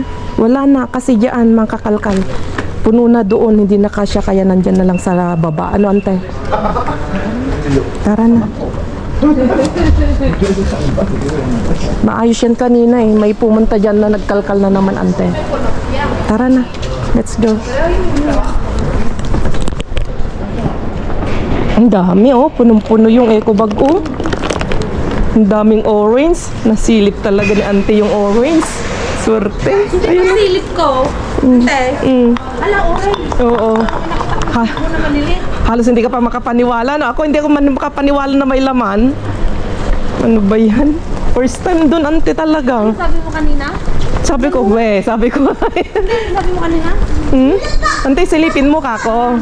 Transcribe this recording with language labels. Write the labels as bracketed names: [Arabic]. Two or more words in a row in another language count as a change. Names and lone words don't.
[Filipino] Wala na, kasi diyan, mga kakalkal. Puno na doon, hindi na kasya, kaya nandyan na lang sa baba. Ano ante? Tara na. Maayos yan kanina eh. May pumunta dyan na nagkalkal na naman ante. Tara na, [English] let's go. [Filipino] Ang dami oh, punong-puno yung eco bag oh. Ang daming orange. Nasilip talaga ni ante yung orange. Swerte. Ayun ang silip ko. Ante. Ala, oray. Oo. Ha, Ano naman nili? halos hindi ka pa makapaniwala. No? Ako hindi ako makapaniwala na may laman. Ano ba yan? [English] First time [Filipino] dun ante talaga. Sabi mo kanina? Sabi ko, sabi ko. Sabi mo kanina? Ante, silipin mo kako.